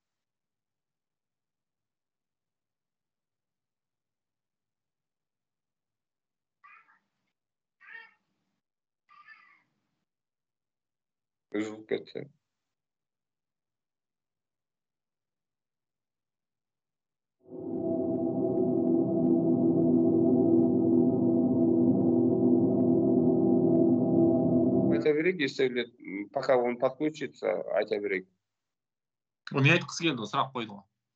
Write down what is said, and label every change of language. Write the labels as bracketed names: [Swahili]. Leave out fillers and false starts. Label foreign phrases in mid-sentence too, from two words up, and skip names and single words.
[Kazakh] Үзіліп кетті. Айта берейік, [Russian] если пока он подключится, [Kazakh] айта берейік. Ол не айтқысы келді, сұрақ қойды ғой.